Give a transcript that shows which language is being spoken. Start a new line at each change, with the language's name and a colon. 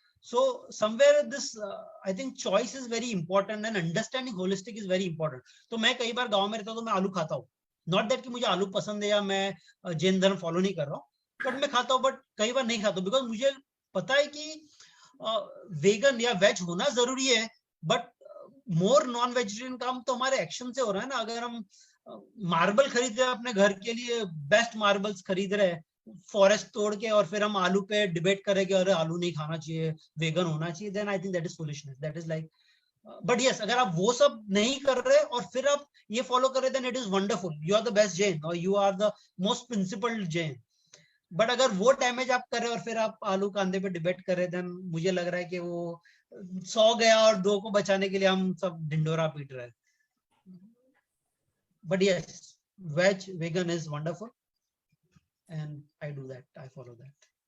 English: So somewhere this I think choice is very important and understanding holistic is very important।
Hindi: तो मैं कई बार गांव में रहता हूँ तो मैं आलू खाता हूँ, नॉट दैट कि मुझे आलू पसंद है या मैं जैन धर्म फॉलो नहीं कर रहा हूँ, बट मैं खाता हूँ, बट कई बार नहीं खाता हूँ बिकॉज मुझे पता है कि वेगन या वेज होना जरूरी है, बट मोर नॉन वेजिटेरियन काम तो हमारे एक्शन से हो रहा है ना। अगर हम मार्बल खरीद रहे हैं अपने घर के लिए, बेस्ट मार्बल्स खरीद रहे हैं फॉरेस्ट तोड़ के, और फिर हम आलू पे डिबेट करेंगे और आलू नहीं खाना चाहिए, वेगन होना चाहिए, then I think that is foolishness, that is like. But yes, अगर आप वो सब नहीं कर रहे और फिर आप ये फॉलो कर रहे, then it is wonderful, you are the best Jain और you are the most principled Jain. But अगर वो डैमेज आप कर रहे और फिर आप आलू कांदे पे डिबेट कर रहे, देन मुझे लग रहा है कि वो 100 गया और 2 को बचाने के लिए हम सब ढिंडोरा पीट रहे हैं।
English: But yes, veg vegan is wonderful and I do that, I follow that.